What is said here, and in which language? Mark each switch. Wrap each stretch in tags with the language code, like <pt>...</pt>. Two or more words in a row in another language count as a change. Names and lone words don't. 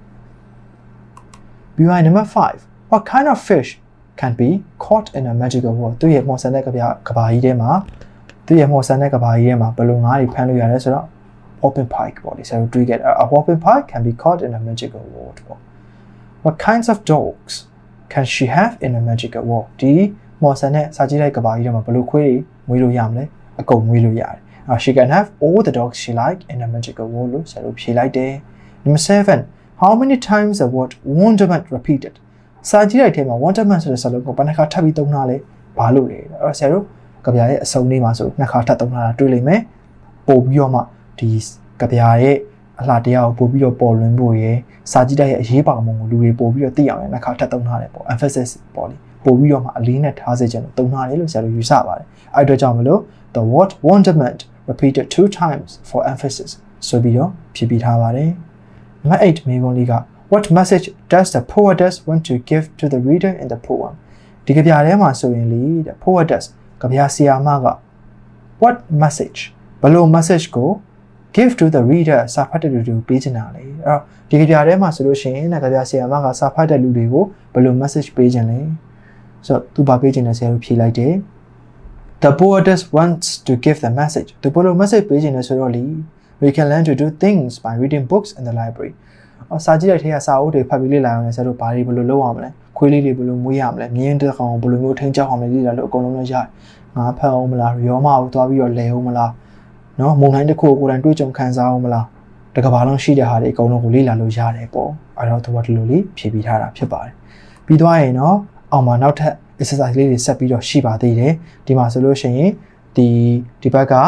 <en>Number 5 What kind of fish can be caught in a magical world</en> <my>သူရဲ့မော်ဆန်တဲ့ကဘာကြီးထဲမှာသူရဲ့မော်ဆန်တဲ့ကဘာကြီးထဲမှာဘယ်လိုငါးတွေဖမ်းလို့ရလဲဆိုတော့</my> <en>open pike</en> <my>ပေါ့လေဆရာတို့တွေ့ခဲ့တာ</my> <en>a open pike can be caught in a magical world</en> <my>ပေါ့</my> <en>What kinds of dogs can she have in a magical world</en> <my>ဒီမော်ဆန်နဲ့စာကြည့်တဲ့ကဘာကြီးထဲမှာဘ ယ်လိုခွေးတွေမွေးလို့ရမလဲအကုန်မွေးလို့ရတယ်</my> <en>she can have all the dogs she like in a magical world</en> <my>လို့ဆရာတို့ဖြေလိုက်တယ်</my> <en>Number 7 How many times the word wonderment repeated</en> <my>စာကြည့်တဲ့ထဲမှာ wonderment ဆိုတဲ့စာလုံးကိုဘယ်နှခါထပ်ပြီးသုံးတာလဲဘာလို့လဲအဲ့တော့ဆရာတို့ ကဗျာရဲ့အစုံလေးမှာဆိုနှစ်ခါထပ်သုံးတာတွေ့လိမ့်မယ်ပို့ပြီးတော့မှဒီကဗျာရဲ့အလှတရားကိုပို့ပြီးတော့ပေါ်လွင်ဖို့ရယ်စာကြည့်တဲ့ရဲ့အရေးပါမှုကိုလူတွေပို့ပြီးတော့သိအောင် လည်းနှစ်ခါထပ်သုံးထားတယ်ပေါ့ emphasis ပေါ့လေပို့ပြီးတော့မှအလေးနဲ့ထားစေချင်လို့သုံးထားတယ်လို့ဆရာတို့ယူဆပါတယ်အဲ့အတွက်ကြောင့်မလို့</my> <en>the word wonderment repeated 2 times for emphasis</en> <my>ဆိုပြီးတော့ဖြည့်ပြီးထားပါတယ် Number 8မိဂုံးလေးက</my> <en>What message does the poetess want to give to the reader in the poem</en> <my>ဒီကဗျာထဲမှာဆိုရင်လေ</my> <en>the poetess</en> <my>ကဗျာဆရာမက</my> <en>What message</en> <my>ဘယ်လို message ကို</my> <en>give to the reader</en> <my>စာဖတ်တဲ့လူတွေကိုပေးချင်တာလေအဲ့တော့ဒီကဗျာထဲမှာဆိုလို့ရှိရင်ကဗျာဆရာမကစာဖတ်တဲ့လူတွေကိုဘယ်လို message ပေးချင်လဲဆိုတော့သူပါပေးချင်တဲ့ဆရာတို့ဖြေလိုက်တယ်</my> <en>The poetess wants to give the message</en> <my>သူဘယ်လို message ပေးချင်လဲဆိုတော့လေ</my> <en>we can learn to do things by reading books in the library</en> <my>စာကြည့်တဲ့ထဲကစာအုပ် တွေဖတ်ပြီးလေ့လာအောင်လဲဆရာတို့ဘာတွေဘယ်လိုလုပ်အောင်မလဲခွေးလေးတွေဘယ်လိုမွေးရမလဲမြင်းတစ်ကောင်ဘယ်လိုမျိုးထိန်းချောက်အောင်လဲလေ့လာလို့အကုန်လုံးလည်းရတယ်ငါဖတ်အောင်မလားရောမကိုသွားပြီးတော့လဲအောင်မလားနော်မုံတိုင်းတစ်ခုကိုယ်တိုင်တွေ့ကြုံခံစားအောင်မလားတကဘာလုံးရှိတဲ့ဟာတွေအကုန်လုံးကိုလေ့လာလို့ရတယ်ပေါ့အဲ့တော့သူကဒီလိုလေးဖြည့်ပြီးထားတာဖြစ်ပါတယ်ပြီးသွားရင်တော့အောင်မှာနောက်ထပ် exercise လေးတွေဆက်ပြီးတော့ရှိပါသေးတယ်ဒီမှာဆိုလို့ရှိရင်ဒီဘက်က</my>